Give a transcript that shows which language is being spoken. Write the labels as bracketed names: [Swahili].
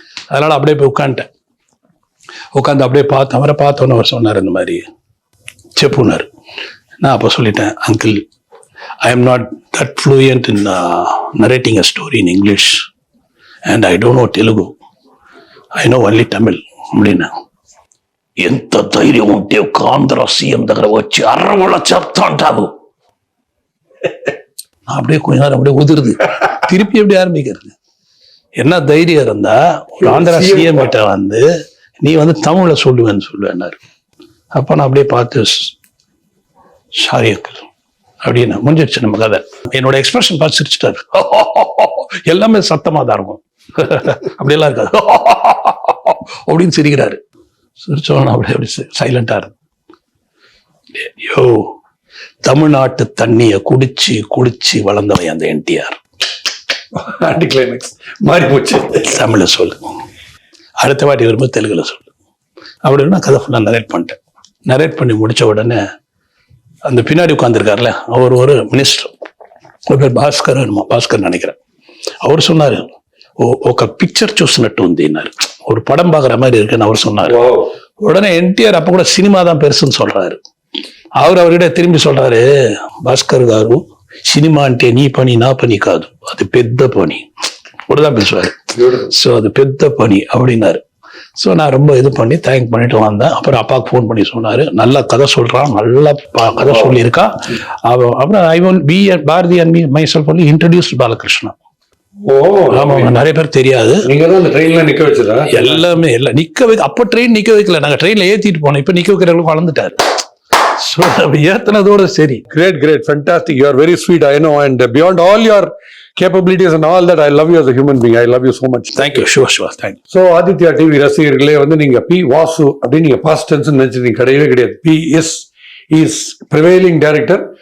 [Tamil] அதனால அப்படியே போய் உட்காந்துட்டேன். உட்காந்து அப்படியே பார்த்தேன். அவரை பார்த்தோன்னு அவர் சொன்னார், இந்த மாதிரி செப்புனார். நான் அப்போ சொல்லிட்டேன், uncle [English] I am not that fluent in narrating a story in English and I don't know Telugu, I know only Tamil [Tamil] அப்படின்னா. [Telugu] ఎంత ధైర్యం ఉంటే ఒక ఆంధ్ర సీఎం దగ్గర వచ్చి అర్రవళ్ళ చెప్తా అంటావు. [Tamil] அப்படியே கொஞ்ச நேரம் அப்படியே உதிருது. திருப்பி எப்படி ஆரம்பிக்கிறது? என்ன தைரியம் இருந்தா ஒரு ஆந்திரா சிஎம் கிட்ட வந்து நீ தமிழ்ல சொல்லுவேன்னாரு. அப்ப நான் அப்படியே பார்த்து சாரி அங்கிள் அப்படின்னு முடிஞ்சிருச்சு நம்ம கதை. என்னோட எக்ஸ்பிரஷன் பார்த்து சிரிச்சுட்டாரு. எல்லாமே சத்தமா தான் இருக்கும், அப்படியெல்லாம் இருக்காது. அப்படின்னு சிரிக்கிறாரு. சிரிச்சோன்னு அப்படி சைலண்டா இருக்கு. யோ, தமிழ்நாட்டு தண்ணிய குடிச்சு குடிச்சு வளர்ந்தவன் அந்த என்டிஆர். மாறி போச்சு. தமிழ்ல சொல்லு, அடுத்த வாட்டி வரும்போது தெலுங்குல சொல்லு அப்படின்னு நான் கதை ஃபுல்லா நரேட் பண்ணிட்டேன். நரேட் பண்ணி முடிச்ச உடனே அந்த பின்னாடி உட்காந்துருக்காருல அவர் ஒரு மினிஸ்டர், ஒரு பேர் பாஸ்கர் நினைக்கிறேன். அவர் சொன்னாரு, [Telugu] ఒక పిక్చర్ చూసినట్టు ఉంది అన్నారు. [Tamil] ஒரு படம் பார்க்குற மாதிரி இருக்குன்னு அவர் சொன்னாரு. உடனே என்டிஆர் அப்ப கூட சினிமா தான் பெருசுன்னு சொல்றாரு. அவர்கிட்ட திரும்பி சொல்றாரு, [Telugu] భాస్కర్ గారు సినిమా అంటే నీ పని నా పని కాదు, అది పెద్ద పని [Tamil] அப்படிதான் பேசுவாரு. ஸோ அது பெத்த பணி அப்படின்னாரு. ஸோ நான் ரொம்ப இது பண்ணி தேங்க் பண்ணிட்டு வந்தேன். அப்புறம் அப்பாவுக்கு ஃபோன் பண்ணி சொன்னாரு, நல்ல கதை சொல்றான், நல்ல கதை சொல்லியிருக்கா. அப்புறம் [English] I one P Bharathi and me myself only introduced Balakrishna. [Tamil] ஆமா, நிறைய பேர் தெரியாது. நிக்க வச்சதா? எல்லாமே இல்ல நிக்க வைக்க. அப்ப ட்ரெயின் நிக்க வைக்கல, நாங்க ட்ரெயின்ல ஏத்திட்டு போனோம். இப்ப நிக்க வைக்கிறவங்களுக்கு வளர்ந்துட்டாரு. ஏத்தனதோட சரி. [English] Great, fantastic. You are very sweet, I know, and beyond all your capabilities and all that, I love you as a human being. I love you so much. Thank you. Sure. Thank you. [Tamil] So Aditya TV ரசிகர்களே, நீங்க B Vasu அப்படின்னு நீங்க past tense நினைச்சிருந்தீங்க, கிடையவே கிடையாது. [English] PS is prevailing director.